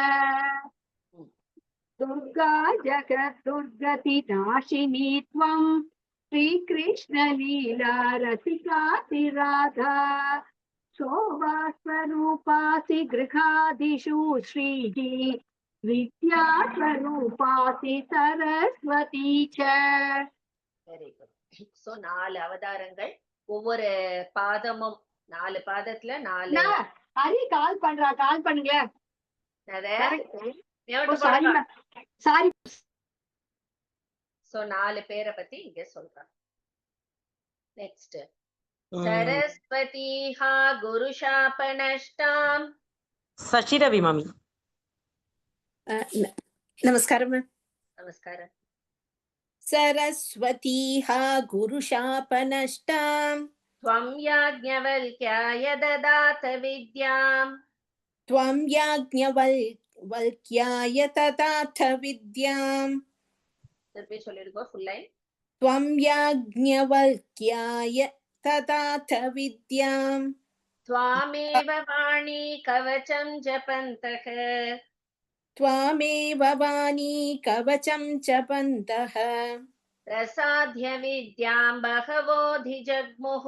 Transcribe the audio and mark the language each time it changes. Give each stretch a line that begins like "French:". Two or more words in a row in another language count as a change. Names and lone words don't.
Sanskrit: दुर्गा जगद्दुर्गति नाशिनी त्वं श्रीकृष्ण लीला रसिका राधा शोभा स्वरूपासि गृहादिषु श्रीः विद्या स्वरूपासि सरस्वती च.
English: very good.
Tamil: சோ 4 அவதாரங்கள், ஒவ்வொரு பாதமும் 4 பாதத்துல 4 ஹரி கால் பண்ணுங்க. சாரி. சோ 4 பேரை பத்தி இங்க சொல்றாங்க.
Sanskrit: நெக்ஸ்ட் सरस्वती हा गुरुशापनष्टाम्
Tamil: சசிரவி மாமி.
Sanskrit: नमस्कारम्. नमस्कारः. सरस्वती हा गुरुशापनष्टाम् त्वं याज्ञवल्क्याय ददात विद्याम् त्वं याज्ञवल्क्याय तदाथ विद्याम्
Tamil: திருப்பி சொல்லிருக்கோம்
English: full line.
Sanskrit: त्वं याज्ञवल्क्याय तदाथ विद्याम् त्वामेव वाणी कवचं जपन्तः त्वामेव वाणी कवचं जपन्तः प्रसाद्य विद्यां बहवोऽधिजग्मुः